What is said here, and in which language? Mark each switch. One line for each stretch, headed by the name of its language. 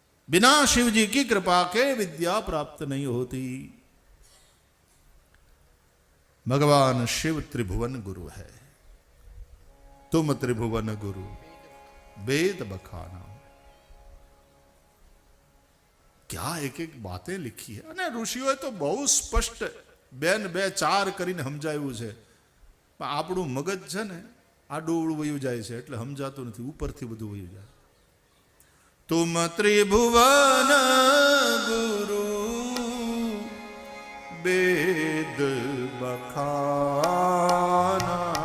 Hindi: बिना शिव जी की कृपा के विद्या प्राप्त नहीं होती। भगवान शिव त्रिभुवन गुरु है। तुम त्रिभुवन गुरु वेद बखाना। क्या एक एक बातें लिखी है
Gujarati: અને ઋષિઓએ તો બહુ સ્પષ્ટ બેન બે ચાર કરીને સમજાવ્યું છે। પણ આપણું મગજ છે ને આડું વયું જાય છે, એટલે સમજાતું નથી, ઉપરથી બધું વયું જાય।
Hindi: तुम त्रिभुवन गुरु वेद बखाना।